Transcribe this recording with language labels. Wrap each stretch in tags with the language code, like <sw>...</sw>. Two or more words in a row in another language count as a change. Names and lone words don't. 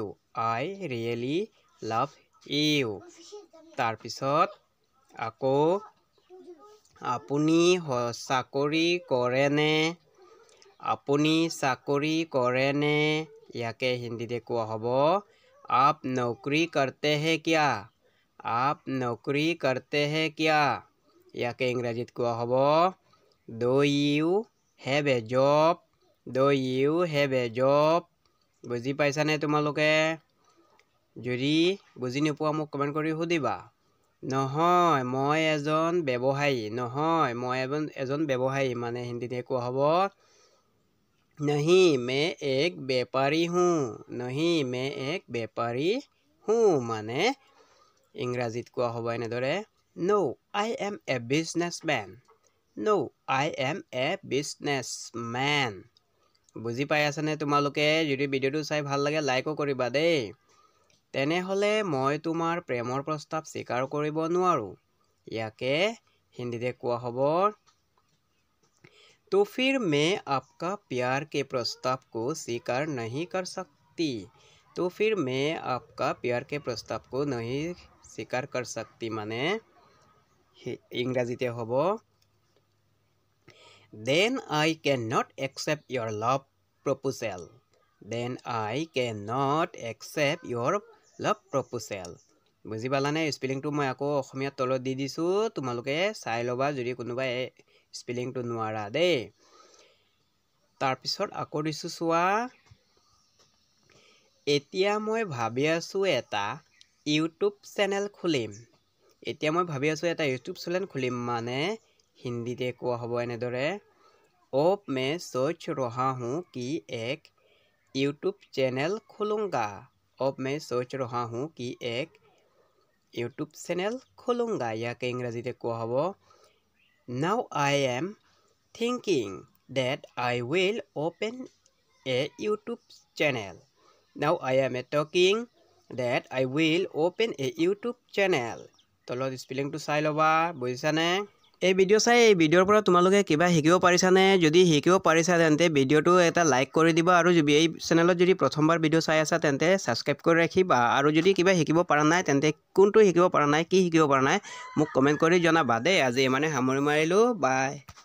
<en>I really love you.</en> <as>তাৰপিছত আকৌ আপুনি চাকৰি কৰেনে। আপুনি চাকৰি কৰেনে। ইয়াকে হিন্দীতে কোৱা হ'ব</as> <hi>आप नौकरी करते हैं क्या। आप नौकरी करते हैं क्या।</hi> <as>ইয়াকে ইংৰাজীত কোৱা হ'ব</as> <en>do you have a job. do you have a job.</en> <as>বুজি পাইছানে তোমালোকে? যদি বুজি নোপোৱা মোক কমেণ্ট কৰি সুধিবা। নহয় মই এজন ব্যৱসায়ী। নহয় মই এজন ব্যৱসায়ী মানে হিন্দীতে কোৱা হ'ব</as> <hi>नहीं मैं एक व्यापारी हूँ। नहीं मैं एक व्यापारी हूँ</hi> <as>মানে ইংৰাজীত কোৱা হ'ব এনেদৰে</as> <en>No I am a businessman. No I am a businessman.</en> <as>বুজি পাই আছানে তোমালোকে? যদি ভিডিঅ'টো চাই ভাল লাগে লাইকো কৰিবা দেই। তেনেহ'লে মই তোমাৰ প্ৰেমৰ প্ৰস্তাৱ স্বীকাৰ কৰিব নোৱাৰোঁ। ইয়াকে হিন্দীতে কোৱা হ'ব</as> <hi>तो फिर मैं आपका प्यार के प्रस्ताव को स्वीकार नहीं कर सकती। तो फिर मैं आपका प्यार के प्रस्ताव को नहीं स्वीकार कर सकती</hi> <as>মানে ইংৰাজীতে হ'ব</as> <en>Then I cannot accept your love proposal. Then I cannot accept your love proposal.</en> <as>বুজি পালানে? স্পেলিংটো মই আকৌ অসমীয়াত তলত দি দিছোঁ। তোমালোকে চাই ল'বা যদি কোনোবাই স্পেলিংটো নোৱাৰা দেই। তাৰপিছত আকৌ দিছোঁ চোৱা, এতিয়া মই ভাবি আছোঁ এটা ইউটিউব চেনেল খুলিম। এতিয়া মই ভাবি আছোঁ এটা ইউটিউব চেনেল খুলিম মানে হিন্দীতে কোৱা হ'ব এনেদৰে</as> <hi>अब मैं सोच रहा हूँ कि एक यूट्यूब चैनल खोलूँगा। अब मैं सोच रहा हूँ कि एक यूट्यूब चैनल खोलूँगा</hi> <as>ইয়াকে ইংৰাজীতে কোৱা হ'ব</as> <en>Now I am thinking that I will open a YouTube channel. Now I am talking that I will open a YouTube channel.</en> <as>তলত স্পেলিংটো চাই ল'বা বুজিছানে এই ভিডিঅ' চাই এই ভিডিঅ'ৰ পৰা তোমালোকে কিবা শিকিব পাৰিছানে যদি শিকিব পাৰিছা তেন্তে ভিডিঅ'টো এটা লাইক কৰি দিবা আৰু যদি এই চেনেলত যদি প্ৰথমবাৰ ভিডিঅ' চাই আছা তেন্তে সাবস্ক্ৰাইব কৰি ৰাখিবা আৰু যদি কিবা শিকিব পৰা নাই তেন্তে কোনটো শিকিব পৰা নাই কি শিকিব পৰা নাই মোক কমেন্ট কৰি জনাবা দে আজি মানে সামৰি মাৰিলো বাই</as>